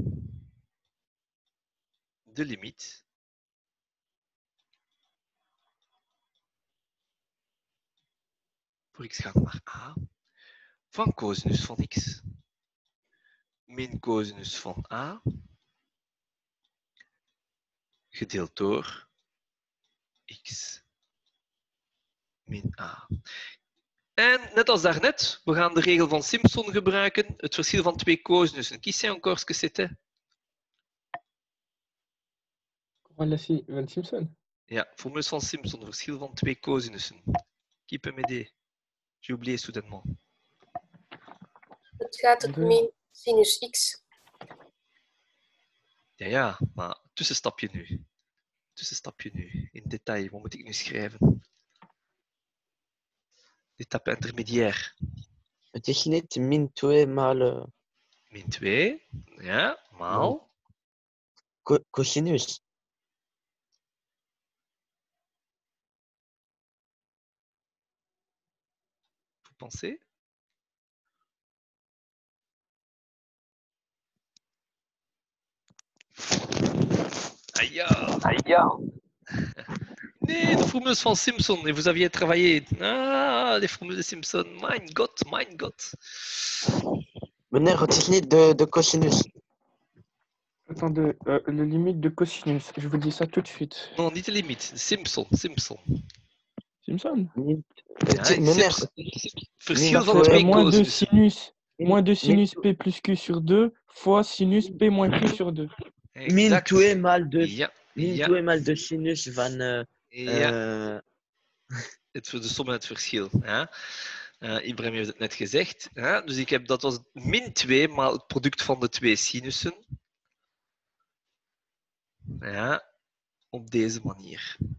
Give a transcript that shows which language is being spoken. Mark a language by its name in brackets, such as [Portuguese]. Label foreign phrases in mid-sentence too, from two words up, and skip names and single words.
[Dutch] de limiet voor x gaat naar a van cosinus van x min cosinus van a gedeeld door x min a. En net als daarnet, we gaan de regel van Simpson gebruiken, het verschil van twee cosinussen. [French] Qui sait encore ce que c'était? Voilà, [Dutch] Van Simpson. Ja, formule van Simpson, het verschil van twee cosinussen. [French] Qui peut m'aider? J'ai oublié soudainement. [Dutch] Het gaat het min sinus x. Ja, maar tussenstapje nu. Tussenstapje nu. In detail, wat moet ik nu schrijven? [French] Étape intermédiaire. [Dutch] Het is niet min 2 maal Min 2, ja, maal. Cosinus. [French] Vous pensez? Aïe, aïe. [Dutch] Nee, de formules van Simpson. [French] Et vous aviez travaillé. Ah, les formules de Simpson. [German] Mein Gott, mein Gott. [Dutch] Meneer, het is niet de cosinus. [French] Attendez, le limite de cosinus, je vous dis ça tout de suite. Non, [Dutch] niet de limiet. Simpson, Simpson. Simpson? Ja, Meneer, verschil van twee [French] moins 2 [Dutch] cosinussen. sinus. [French] Moins 2 sinus P plus Q sur 2 fois sinus P moins Q sur 2. [Dutch] min 2 maal 2. Ja, Min ja, 2 maal de sinus van... ja. De som en het verschil. Ja. Ibrahim heeft het net gezegd. Ja. Dus ik heb, dat was min 2 maal het product van de twee sinussen. Ja, op deze manier.